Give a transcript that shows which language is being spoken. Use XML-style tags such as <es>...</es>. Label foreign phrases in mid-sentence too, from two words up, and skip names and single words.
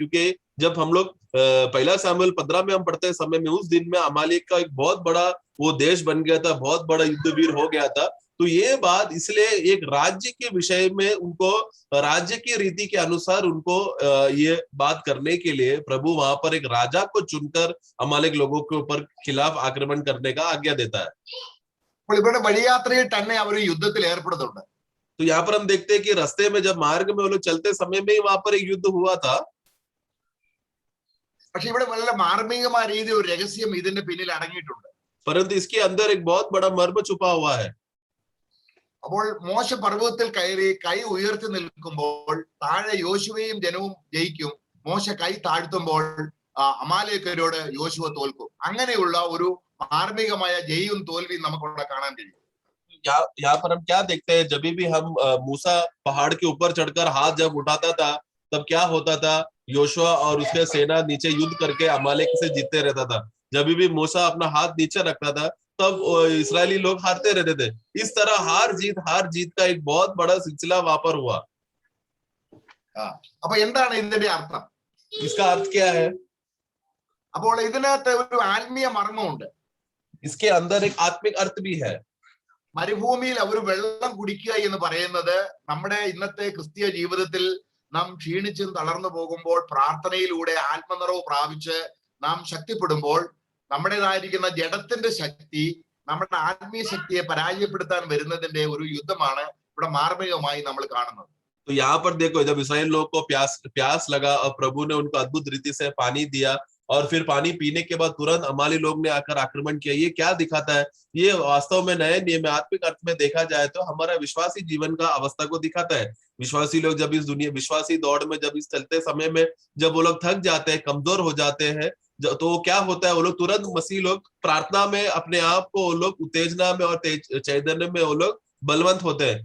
<hi>क्योंकि जब हम लोग 1 शमूएल 15 में हम पढ़ते समय में उस दिन में अमालेक का एक बहुत बड़ा वो देश बन गया था, बहुत बड़ा युद्धवीर हो गया था. तो ये बात इसलिए एक राज्य के विषय में उनको राज्य की रीति के अनुसार उनको ये बात करने के लिए प्रभु वहां पर एक राजा को चुनकर अमालेक लोगों के ऊपर खिलाफ आक्रमण करने का आज्ञा देता है.</hi> <ml>ഇവരുടെ വഴിയാത്രയിൽ തന്നെ അവർ യുദ്ധത്തിൽ ഏർപ്പെടുന്നുണ്ട്.</ml> <hi>तो यहाँ पर हम देखते हैं कि रास्ते में जब मार्ग में वो लोग चलते समय में ही वहां पर एक युद्ध हुआ था.</hi> <ml>പക്ഷെ ഇവിടെ വളരെ മാർമികമായ രീതിയിൽ ഒരു രഹസ്യം ഇതിന്റെ പിന്നിൽ അടങ്ങിയിട്ടുണ്ട്.</ml> <hi>परंतु इसके अंदर एक बहुत बड़ा मर्म छुपा हुआ है.</hi> <ml>അപ്പോൾ മോശ പർവ്വതത്തിൽ കയറി കൈ ഉയർത്തി നിൽക്കുമ്പോൾ താഴെ യോശുവയും ജനവും ജയിക്കും. മോശ കൈ താഴ്ത്തുമ്പോൾ അമാലേക്കരോട് യോശുവ തോൽക്കും. അങ്ങനെയുള്ള ഒരു മാർമികമായ ജയവും തോൽവിയും നമുക്കവിടെ കാണാൻ കഴിയും.</ml> <hi>यहाँ पर हम क्या देखते हैं, जब भी हम मूसा पहाड़ के ऊपर चढ़कर हाथ जब उठाता था तब क्या होता था, योशुआ और उसके सेना नीचे युद्ध करके अमालेक से जीतते रहता था. जब भी मूसा अपना हाथ नीचे रखता था तब इस्राएली लोग हारते रहते थे. इस तरह हार जीत का एक बहुत बड़ा सिलसिला वहां पर हुआ.</hi> <ml>അപ്പൊ എന്താണ് ഇതിന്റെ അർത്ഥം?</ml> <hi>इसका अर्थ क्या है?</hi> <ml>അപ്പോൾ ഇതിനകത്ത് ഒരു ആത്മീയ മർമ്മമുണ്ട്.</ml> <hi>इसके अंदर एक आत्मिक अर्थ भी है.</hi> <ml>മരുഭൂമിയിൽ അവർ വെള്ളം കുടിക്കുക എന്ന് പറയുന്നത് നമ്മുടെ ഇന്നത്തെ ക്രിസ്തീയ ജീവിതത്തിൽ നാം ക്ഷീണിച്ചും തളർന്നു പോകുമ്പോൾ പ്രാർത്ഥനയിലൂടെ ആത്മനിറവ് പ്രാപിച്ച് നാം ശക്തിപ്പെടുമ്പോൾ നമ്മുടേതായിരിക്കുന്ന ജഡത്തിന്റെ ശക്തി നമ്മുടെ ആത്മീയ ശക്തിയെ പരാജയപ്പെടുത്താൻ വരുന്നതിന്റെ ഒരു യുദ്ധമാണ് ഇവിടെ മാർമികമായി നമ്മൾ കാണുന്നത്.</ml> <hi>तो यहाँ पर देखो, जब इस्राएल लोग को प्यास लगा और प्रभु ने उनको अद्भुत रीति से पानी दिया और फिर पानी पीने के बाद तुरंत अमाली लोग ने आकर आक्रमण किया. ये क्या दिखाता है? ये वास्तव में नए नियम में आत्मिक अर्थ में देखा जाए तो हमारा विश्वासी जीवन का अवस्था को दिखाता है. विश्वासी लोग जब इस दुनिया विश्वासी दौड़ में जब इस चलते समय में जब वो लोग थक जाते हैं, कमजोर हो जाते हैं, तो क्या होता है, वो लोग तुरंत मसीह लोग प्रार्थना में अपने आप को वो लोग उत्तेजना में और चैतन्य में वो लोग बलवंत होते हैं.</hi>